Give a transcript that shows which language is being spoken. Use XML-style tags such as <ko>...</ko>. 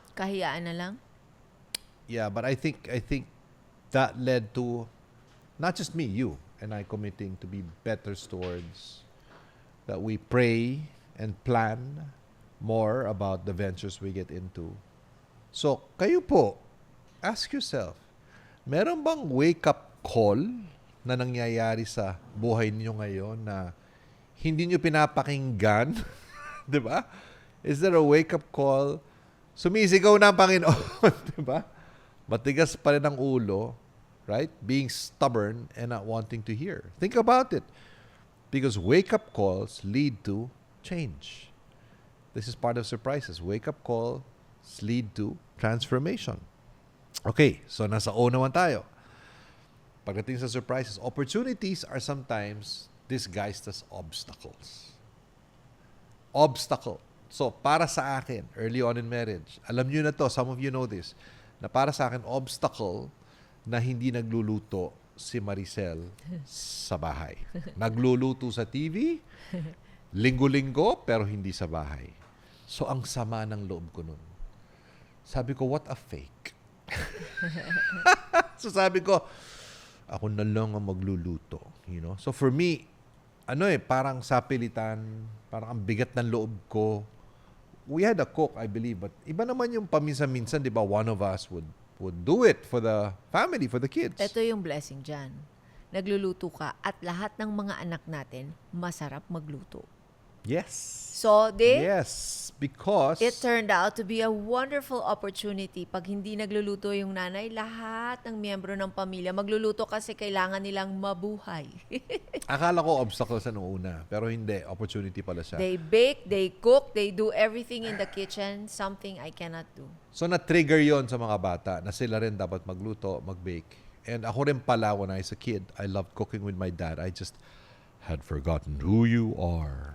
<tl>Kahiyaan na lang.</tl> <en>yeah, but I think that led to not just me, you and I committing to be better stewards, that we pray and plan more about the ventures we get into.</en> <tl>So, kayo po,</tl> <en>ask yourself,</en> <tl>meron bang wake-up call na nangyayari sa buhay niyo ngayon na hindi niyo pinapakinggan? Di ba?</tl> <en>Is there a wake-up call?</en> <tl>Sumisigaw na ang Panginoon, di ba? Matigas pa rin ang ulo,</tl> <en>right? Being stubborn and not wanting to hear. Think about it. Because wake-up calls lead to change. This is part of surprises. Wake-up calls lead to transformation. Okay, so</en> <tl>nasa O naman tayo. Pagdating sa</tl> <en>surprises, opportunities are sometimes disguised as obstacles.</en> <tl>Obstacle. So, para sa akin,</tl> <en>early on in marriage,</en> <tl>alam nyo na to,</tl> <en>some of you know this,</en> <tl>na para sa akin, obstacle na hindi nagluluto si Maricel sa bahay. Nagluluto sa TV, linggo-linggo, pero hindi sa bahay. So, ang sama ng loob ko nun. Sabi ko,</tl> <en>what a fake.</en> <tl>So, sabi ko, ako na lang ang magluluto.</tl> <en>You know?</en> <tl>So,</tl> <en>for me,</en> <tl>parang sapilitan, parang ang bigat ng loob ko.</tl> <en>We had a cook, I believe, but</en> <tl>iba naman yung paminsan-minsan, di ba,</tl> <en>one of us would do it for the family, for the kids.</en> <tl>Ito yung blessing dyan. Nagluluto ka at lahat ng mga anak natin masarap magluto.</tl> <en>Yes. So, yes, because it turned out to be a wonderful opportunity.</en> <tl>Pag hindi nagluluto yung nanay, lahat ng miyembro ng pamilya magluluto kasi kailangan nilang mabuhay. akala ko obstacle sa nung una, pero hindi. Opportunity pala siya.</tl> <en>They bake, they cook, they do everything in the kitchen, something I cannot do.</en> <tl>So, na-trigger yon sa mga bata na sila rin dapat magluto, mag-bake.</tl> <en>And</en> <tl>ako rin pala,</tl> <en>when I was a kid, I loved cooking with my dad. I just had forgotten who you are.</en>